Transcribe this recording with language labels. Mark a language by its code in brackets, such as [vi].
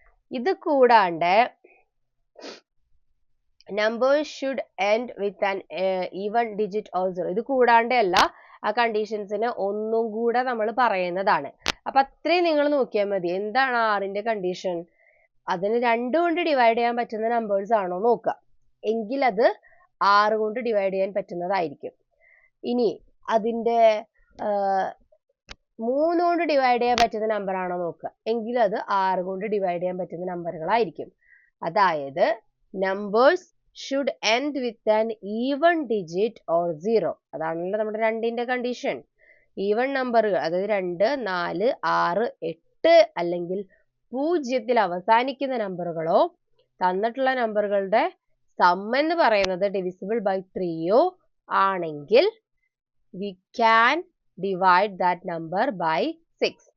[ml] ഇത് കൂടാണ്ട് [en] numbers should end with an even digit or 0. [ml] ഇത് കൂടാണ്ട് അല്ല, ആ കണ്ടീഷൻസിന് ഒന്നും കൂടെ നമ്മൾ പറയുന്നതാണ്. അപ്പൊ അത്രയും നിങ്ങൾ നോക്കിയാൽ മതി. എന്താണ് 6ന്റെ കണ്ടീഷൻ? അതിന് 2 കൊണ്ട് ഡിവൈഡ് ചെയ്യാൻ പറ്റുന്ന നമ്പേഴ്സ് ആണോ നോക്കുക, എങ്കിൽ അത് 6 കൊണ്ട് ഡിവൈഡ് ചെയ്യാൻ പറ്റുന്നതായിരിക്കും. ഇനി അതിന്റെ 3 കൊണ്ട് ഡിവൈഡ് ചെയ്യാൻ പറ്റുന്ന നമ്പർ ആണോ നോക്കുക, എങ്കിൽ അത് 6 കൊണ്ട് ഡിവൈഡ് ചെയ്യാൻ പറ്റുന്ന നമ്പറുകളായിരിക്കും. അതായത് [en] Numbers should end with an even digit or 0. [ml] അതാണല്ലോ നമ്മുടെ 2ന്റെ കണ്ടീഷൻ. ഈവൺ നമ്പറുകൾ, അതായത് 2, 4, 6, 8 അല്ലെങ്കിൽ 0-ത്തിൽ അവസാനിക്കുന്ന നമ്പറുകളോ തന്നിട്ടുള്ള നമ്പറുകളുടെ [en] sum [ml] എന്ന് പറയുന്നത് [en] divisible by 3 [ml] ആണെങ്കിൽ [en] We can divide that number by 6.